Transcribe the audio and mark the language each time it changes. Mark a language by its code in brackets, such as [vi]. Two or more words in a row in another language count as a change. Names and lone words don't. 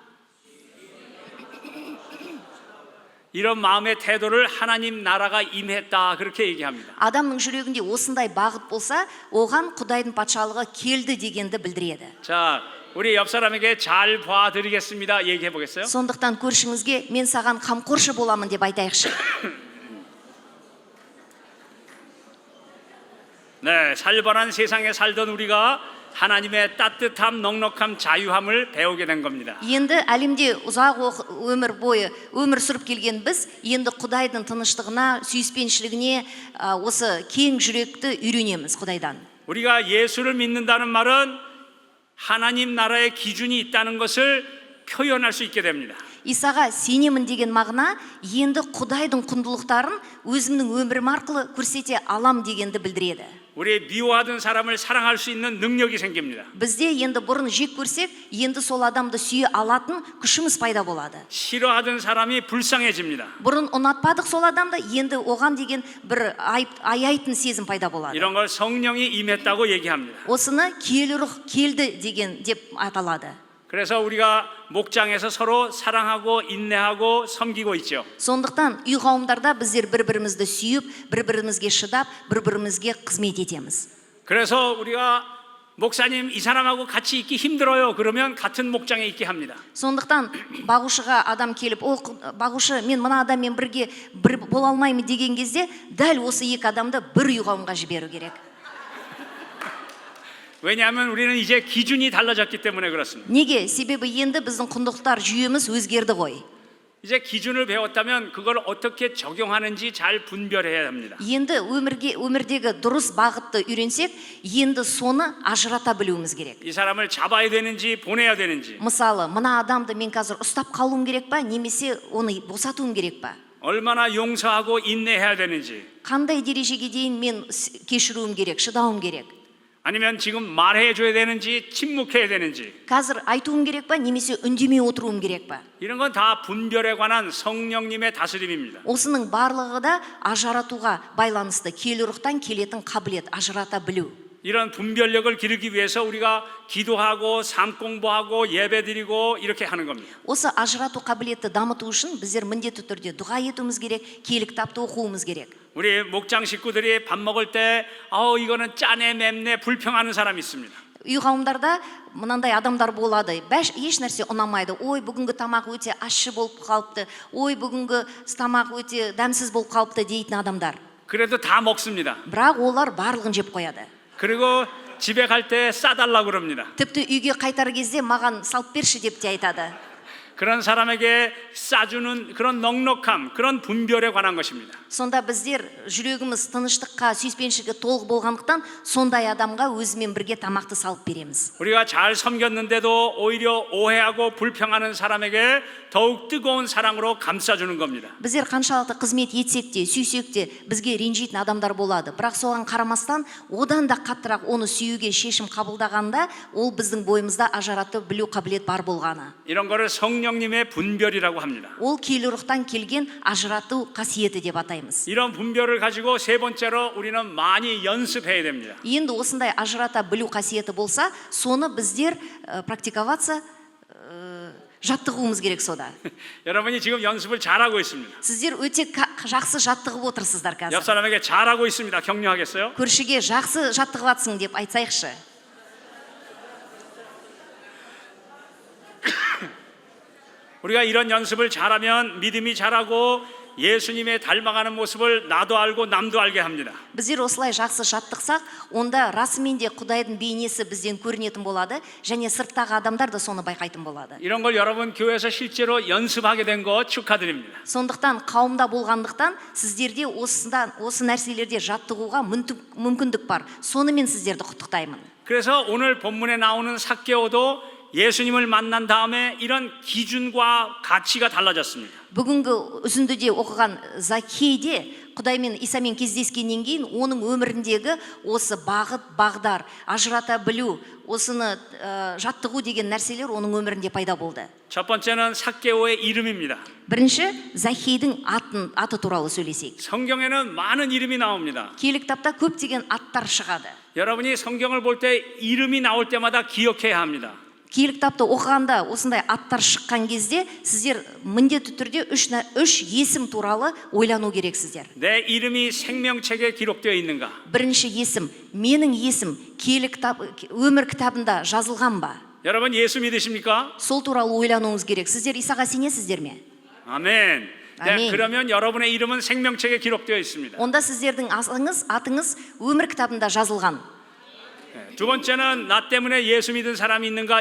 [ko] 이런 마음의 태도를 하나님 나라가 임했다 그렇게 얘기합니다. [kk] Адамның жүрегінде осындай бағыт болса, оған Құдайдың патшалығы келді дегенді білдіреді. [ko] 자, 우리 옆 사람에게 잘 봐드리겠습니다. 얘기해 보겠어요? [kk] Сондықтан көршіңізге мен саған қамқоршы боламын деп айтайықшы. [ko] 네, 살벌한 세상에 살던 우리가 하나님의 따뜻함, 넉넉함, 자유함을 배우게 된 겁니다. [kk] Енді әлемде ұзақ өмір бойы өмір сүріп келген біз, енді Құдайдың тыныштығына, сүйіспеншілігіне, осы кең жүректі үйренеміз Құдайдан. [ko] 우리가 예수를 믿는다는 말은 하나님 나라의 기준이 있다는 것을 표현할 수 있게 됩니다. [kk] Исаға сенемін деген мағына енді Құдайдың құндылықтарын өзімнің өмірім арқылы көрсете алам дегенді білдіреді. [ko] 우리 미워하던 사람을 사랑할 수 있는 능력이 생깁니다. [kk] Бізде енді бұрын жек көрсек, енді сол адамды сүйе алатын күшіміз пайда болады. [ko] 싫어하던 사람이 불쌍해집니다. [kk] Бұрын ұнатпадық сол адамды, енді оған деген бір аяйтын сезім пайда болады. [ko] 이런 걸 성령이 임했다고 얘기합니다. [kk] Осыны киелі рух келді деген деп аталады. [ko] 그래서 우리가 목장에서 서로 사랑하고 인내하고 섬기고 있죠. [kk] Сондықтан үй қауымдарда біздер бір-бірімізді сүйіп, бір-бірімізге шыдап, бір-бірімізге қызмет етеміз. [ko] 그래서 우리가 목사님 이 사람하고 같이 있기 힘들어요. 그러면 같은 목장에 있게 합니다. [kk] Сондықтан бағушыға адам келіп, бағушы мен мына адаммен бірге бола алмаймын деген кезде, дәл осы екі адамды бір үй қауымға жіберу керек. [ko] 왜냐하면 우리는 이제 기준이 달라졌기 때문에 그렇습니다. [kk] Неге? Себебі енді біздің құндылықтар жүйеміз өзгерді ғой. [ko] 이제 기준을 배웠다면 그걸 어떻게 적용하는지 잘 분별해야 합니다. [kk] Енді өмірдегі дұрыс бағытты үйренсек, енді соны ажырата білуіміз керек. [ko] 이 사람을 잡아야 되는지 보내야 되는지. [kk] Мысалы, мына адамды мен қазір ұстап қалуым керек па, немесе оны босатуым керек па? [ko] 얼마나 용서하고 인내해야 되는지. [kk] Қандай дәрежеге дейін мен кешіруім керек, шыдауым керек? [ko] 아니면 지금 말해줘야 되는지 침묵해야 되는지 [kk] қазір айтуым керек па немесе үндемей отыруым керек па? [ko] 이런 건 다 분별에 관한 성령님의 다스림입니다. [kk] осының барлығы да ажыратуға байланысты, киелі рухтан келетін қабілет, ажырата білу. [ko] 이런 분별력을 기르기 위해서 우리가 기도하고 삶 공부하고 예배드리고 이렇게 하는 겁니다. [kk] осы ажырату қабілетті дамыту үшін біздер міндетті түрде дұға етуіміз керек, киелі кітапты оқуымыз керек. [ko] 우리 목장 식구들이 밥 먹을 때 이거는 짜네 맵네 불평하는 사람이 있습니다. [kk] үй қауымдарда мынандай адамдар болады, еш нәрсе ұнамайды. Ой, бүгінгі тамақ өте ащы болып қалыпты. Ой, бүгінгі тамақ өте дәмсіз болып қалыпты дейтін адамдар. [ko] 그래도 다 먹습니다. [kk] бірақ олар барлығын жеп қояды. [ko] 그리고 집에 갈 때 싸달라고 그럽니다. [kk] тіпті үйге қайтар кезде маған салып берші деп те айтады. [ko] 그런 사람에게 싸주는 그런 넉넉함, 그런 분별에 관한 것입니다. [kk] сонда біздер жүрегіміз тыныштыққа, сүйіспеншілікке толық болғандықтан сондай адамға өзімен бірге тамақты салып береміз. [ko] 우리가 잘 섬겼는데도 오히려 오해하고 불평하는 사람에게 더욱 뜨거운 사랑으로 감싸주는 겁니다. [kk] біздер қаншалықты қызмет етсек те, сүйсек те бізге ренжитін адамдар болады. бірақ соған қарамастан одан да қаттырақ оны сүюге шешім қабылдағанда, ол біздің бойымызда ажырату білу қабілет бар болғаны. [ko] 이런 거를 성령님의 분별이라고 합니다. [kk] ол киелі рухтан келген ажырату қасиеті деп атаймыз. [ko] 이런 분별을 가지고 세 번째로 우리는 많이 연습해야 됩니다. [kk] енді осындай ажырата білу қасиеті болса, соны біздер практиковаться, жаттығуымыз керек сода. [ko] 여러분이 지금 연습을 잘하고 있습니다. [kk] сіздер өте жақсы жаттығып отырсыздар қазір. [ko] 옆 사람에게 잘하고 있습니다. 격려하겠어요? [kk] көршіге жақсы жаттығып жатсың деп айтсайықшы. [ko] 우리가 이런 연습을 잘하면 믿음이 자라고 예수님의 닮아가는 모습을 나도 알고 남도 알게 합니다. [kk] біздер осылай жақсы жаттықсақ, онда расымен де Құдайдың бейнесі бізден көрінетін болады, және сырттағы адамдар да соны байқайтын болады. [ko] 이런 걸 여러분 교회에서 실제로 연습하게 된 거 축하드립니다. [kk] сондықтан қауымда болғандықтан сіздерде осы нәрселерде жаттығуға мүмкіндік бар. сонымен сіздерді құттықтаймын. [ko] 그래서 오늘 본문에 나오는 삭개오도 예수님을 만난 다음에 이런 기준과 가치가 달라졌습니다. [kk] бүгінгі үзіндіде оқыған Закхейде Құдаймен Исамен кездескеннен кейін оның өміріндегі осы бағыт, бағдар, ажырата білу, осыны жаттығу деген нәрселер оның өмірінде пайда болды. [ko] 첫 번째는 삭개오의 이름입니다. [kk] бірінші, Закхейдің аты туралы сөйлесейік. [ko] 성경에는 많은 이름이 나옵니다. [kk] киелі кітапта көптеген аттар шығады. [ko] 여러분이 성경을 볼 때 이름이 나올 때마다 기억해야 합니다. [kk] киелі кітапты оқығанда осындай аттар шыққан кезде сіздер міндетті түрде үш есім туралы ойлану керексіздер. [ko] 내 이름이 생명책에 기록되어 있는가? [kk] бірінші есім, менің есім киелі кітап, өмір кітабында жазылған ба? [ko] 여러분 예수 믿으십니까? [kk] сол туралы ойлануыңыз керек. сіздер Исаға сенесіздер ме? [ko] 아멘. 네, 아멘. 그러면 여러분의 이름은 생명책에 기록되어 있습니다. [kk] онда сіздердің атыңыз өмір кітабында жазылған. [ko] 두 번째는 나 때문에 예수 믿은 사람이 있는가?